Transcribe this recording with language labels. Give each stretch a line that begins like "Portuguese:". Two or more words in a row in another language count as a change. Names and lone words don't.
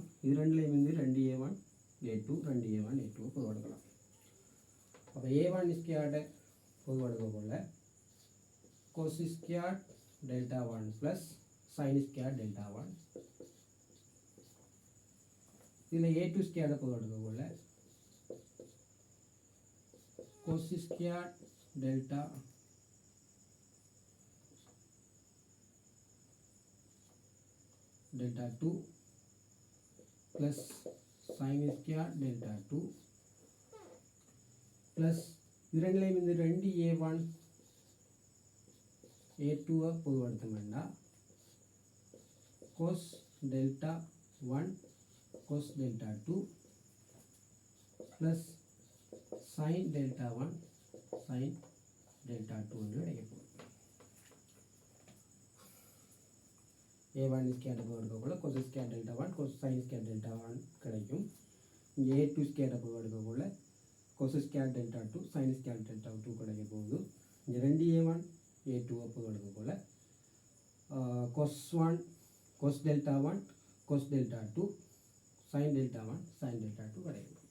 Tamil: இது ரெண்டுலேயும் இருந்து 2A1 A2 2A1 A2 பொதுவாக எடுக்கலாம். அப்போ A1 ஸ்கொயர்டை பொதுவாக எடுக்க போல
English: cos squared delta 1 plus sine squared delta 1.
Tamil: இதில் A2 ஸ்கொயர்டை பொதுவாக எடுக்க போல
English: cos squared delta delta 2 plus sin square delta 2
Tamil: plus இரண்டிலையும் இந்த 2A1 A2 பொதுவாக
English: cos delta 1 cos delta 2 plus sin delta 1 sin delta 2
Tamil: என்று கிடைக்கும். A1 ஸ்கொயர் எடுக்கக்குள்ள
English: cos square delta 1 cos sin square delta 1
Tamil: கிடைக்கும். இங்கே A2 ஸ்கொயர் எடுக்கக்குள்ள
English: cos square delta 2 sin square delta 2
Tamil: கிடைக்க போகுது. இங்கே 2A1 A2 எடுக்கக்குள்ள
English: cos 1 cos delta 1 cos delta 2 sin delta 1 sin delta 2
Tamil: கிடைக்கும்.